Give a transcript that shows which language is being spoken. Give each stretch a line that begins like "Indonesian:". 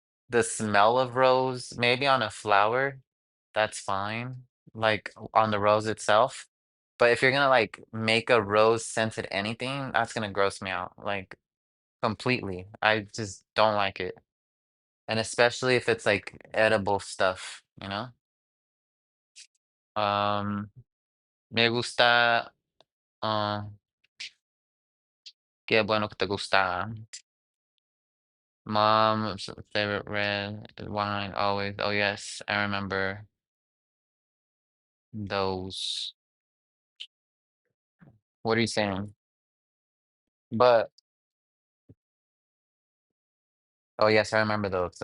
English: The smell of rose, maybe on a flower, that's fine, like on the rose itself. But if you're gonna like make a rose scented anything, that's gonna gross me out, like completely. I just don't like it. And especially if it's like edible stuff, you know?
Spanish: Um, Me gusta, qué bueno que te gusta.
English: Mom's favorite red wine always. Oh yes, I remember those. What are you saying? But oh yes, I remember those.